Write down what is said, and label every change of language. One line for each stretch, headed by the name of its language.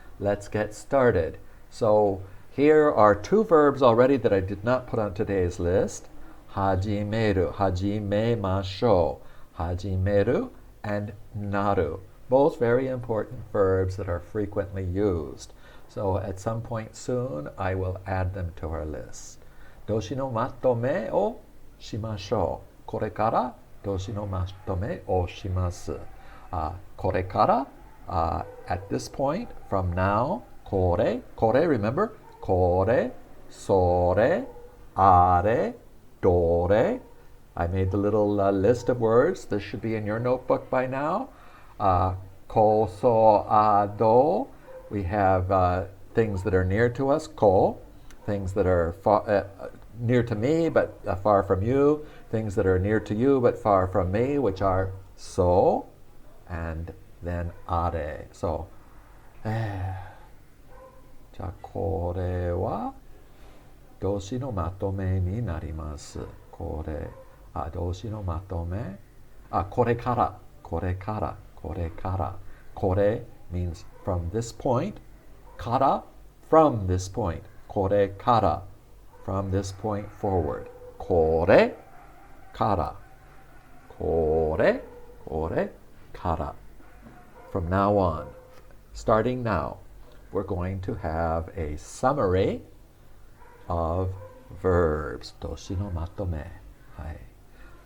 English: Let's get started. So here are two verbs already that I did not put on today's list.
Japanese: Hajimeru, hajime masho, hajimeru, and naru.
English: Both very important verbs that are frequently used. So at some point soon, I will add them to our list.
Japanese: Doshi no matome o shimashou. これから動詞のまとめをします。これから、
English: at this point, from now, これ、remember?
Japanese: これ、それ、あれ、どれ.
English: I made the little list of words. This should be in your notebook by now.
Japanese: Ko, so, do.
English: We have things that are near to us, ko. Things that are near to me but far from you. Things that are near to you but far from me, which are so, and then are.
Japanese: So, じゃあこれは動詞のまとめになります。これ、動詞のまとめ。これから、これから、これから。
English: これ means from this point. から from this point. これから from this point forward.
Japanese: これから。これから。
English: From now on, starting now, we're going to have a summary of verbs.
Japanese: 動詞のまとめ。はい。